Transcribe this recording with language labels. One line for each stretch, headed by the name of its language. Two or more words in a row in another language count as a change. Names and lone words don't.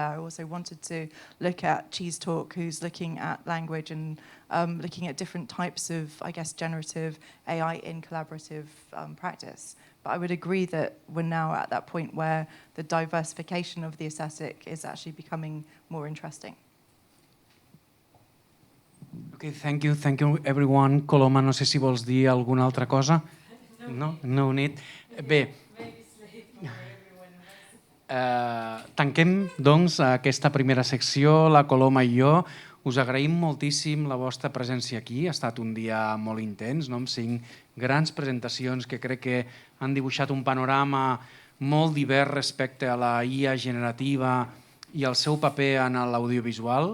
English: I also wanted to look at Cheese Talk, who's looking at language and looking at different types of, generative AI in collaborative practice. But I would agree that we're now at that point where the diversification of the aesthetic is actually becoming more interesting. Okay, thank you everyone.
Catalan: Coloma, no sé si vols dir alguna altra cosa.
English: No need.
Catalan: Bé, tanquem doncs aquesta primera secció, la Coloma i jo. Us agraïm moltíssim la vostra presència aquí. Ha estat un dia molt intens, amb 5 grans presentacions que crec que han dibuixat un panorama molt divers respecte a la IA generativa i el seu paper en l'audiovisual.